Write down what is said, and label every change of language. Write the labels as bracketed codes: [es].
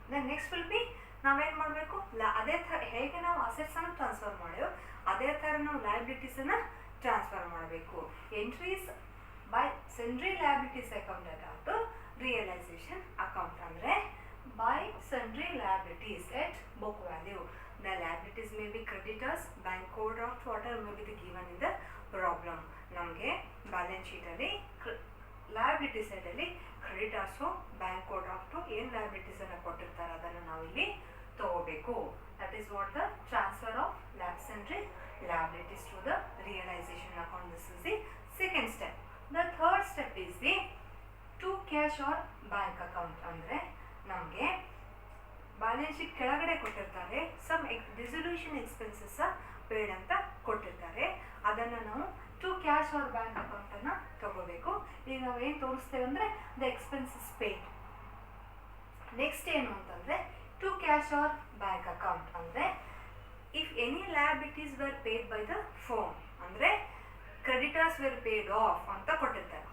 [en] Then next will be, [kn] ನಾವೇನು ಮಾಡಬೇಕು, ಅದೇ ಥರ ಹೇಗೆ ನಾವು ಅಸೆಟ್ಸನ್ನು ಟ್ರಾನ್ಸ್ಫರ್ ಮಾಡೇವೋ ಅದೇ ಥರ ನಾವು ಲಯಬಿಲಿಟೀಸನ್ನು ಟ್ರಾನ್ಸ್ಫರ್ ಮಾಡಬೇಕು. [en] entries by sundry liabilities account data to realisation account [kn] ಅಂದರೆ, [en] By sundry liabilities at book value. The liabilities may be creditors, bank overdraft, whatever may be the given in the problem. [kn] ನಮಗೆ balance ಶೀಟಲ್ಲಿ liability ಸೈಡಲ್ಲಿ creditors, bank ಓವರ್ಡ್ರಾಫ್ಟು ಏನು ಲಯಬಿಲಿಟೀಸನ್ನು ಕೊಟ್ಟಿರ್ತಾರೆ ಅದನ್ನು ನಾವು ಇಲ್ಲಿ ತಗೋಬೇಕು. [en] That is what the transfer of sundry liabilities to the realization account. This is the second step. The third step is the to cash or bank account [kn] ಅಂದರೆ ನಮಗೆ [en] balance sheet [kn] ಕೆಳಗಡೆ ಕೊಟ್ಟಿರ್ತಾರೆ, [en] some dissolution expenses paid [kn] ಅಂತ ಕೊಟ್ಟಿರ್ತಾರೆ. ಅದನ್ನು ನಾವು [en] to cash or bank [kn] ಅಕೌಂಟನ್ನು ತಗೋಬೇಕು. ಈಗ ನಾವು ಏನು ತೋರಿಸ್ತೇವೆ ಅಂದರೆ [en] The expenses paid. Next [kn] ಏನು ಅಂತಂದರೆ [en] to cash or bank account [kn] ಅಂದರೆ [en] if any liabilities were paid by the firm ಅಂದರೆ creditors were paid off [kn] ಅಂತ ಕೊಟ್ಟಿರ್ತಾರೆ.